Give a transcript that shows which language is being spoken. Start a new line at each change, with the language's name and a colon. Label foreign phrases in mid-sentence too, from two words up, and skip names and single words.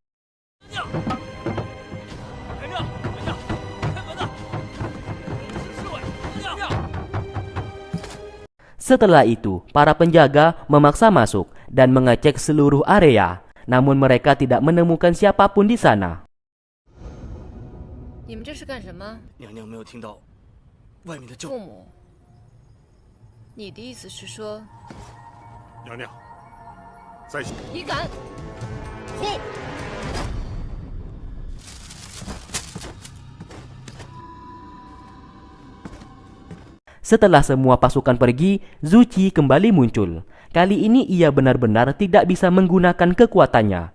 Indonesian: Setelah itu, para penjaga memaksa masuk dan mengecek seluruh area, namun mereka tidak menemukan siapapun di sana.
Chinese: 你们这是干什么？娘娘没有听到外面的叫。父母，你的意思是说，娘娘，在你敢？
Indonesian: Setelah semua pasukan pergi, Zuci kembali muncul. Kali ini ia benar-benar tidak bisa menggunakan kekuatannya.